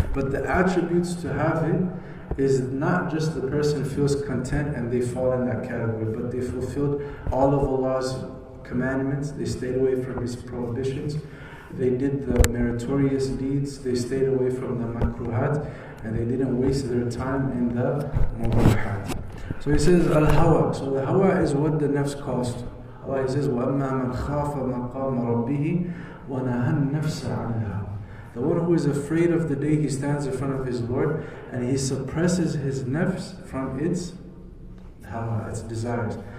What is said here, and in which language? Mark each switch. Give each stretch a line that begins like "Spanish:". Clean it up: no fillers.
English: But the attributes to have it is not just the person feels content and they fall in that category, but they fulfilled all of Allah's commandments, they stayed away from His prohibitions, they did the meritorious deeds, they stayed away from the makruhat, and they didn't waste their time in the mubahat. So he says al-hawa. So the hawa is what the nafs calls to. Allah he says
Arabic: وَأَمَّا مَنْ خَافَ مَقَامَ رَبِّهِ وَنَهَى النَّفْسَ عَنِ الْهَوَى.
English: The one who is afraid of the day he stands in front of his Lord and he suppresses his nafs from its hawa, its desires.